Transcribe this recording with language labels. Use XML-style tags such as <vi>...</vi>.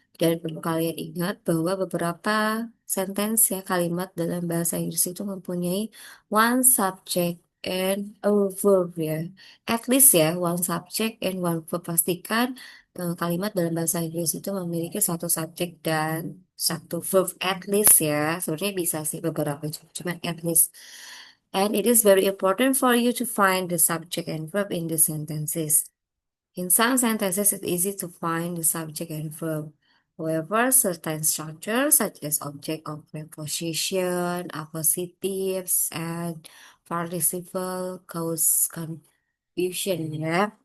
<id>Dan perlu kalian ingat bahwa beberapa sentence ya, kalimat dalam bahasa Inggris itu mempunyai</id> <en>one subject and a verb ya. At least ya, one subject and one verb.</en> <id>Pastikan kalimat dalam bahasa Inggris itu memiliki satu subjek dan satu verb</id> <en>at least</en> <id>ya. Sebenarnya bisa sih beberapa, cuma</id> <en>at least. And it is very important for you to find the subject and verb in the sentences. In some sentences, it's easy to find the subject and verb. However, certain structures, such as object of preposition, appositives, and participle, cause confusion ya.</en>